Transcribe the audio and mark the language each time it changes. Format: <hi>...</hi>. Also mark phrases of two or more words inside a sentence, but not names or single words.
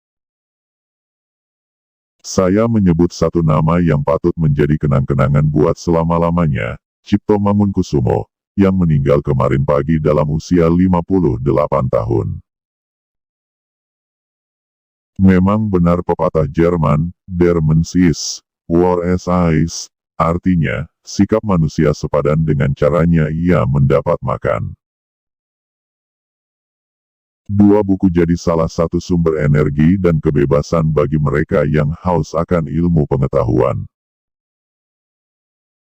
<id>Saya menyebut satu nama yang patut menjadi kenang-kenangan buat selama-lamanya, Cipto Mangunkusumo, yang meninggal kemarin pagi dalam usia 58 tahun. Memang benar pepatah Jerman,</id> <de>Der Mensch ist, war es ist,</de> <id>artinya, sikap manusia sepadan dengan caranya ia mendapat makan. Dua buku jadi salah satu sumber energi dan kebebasan bagi mereka yang haus akan ilmu pengetahuan.</id>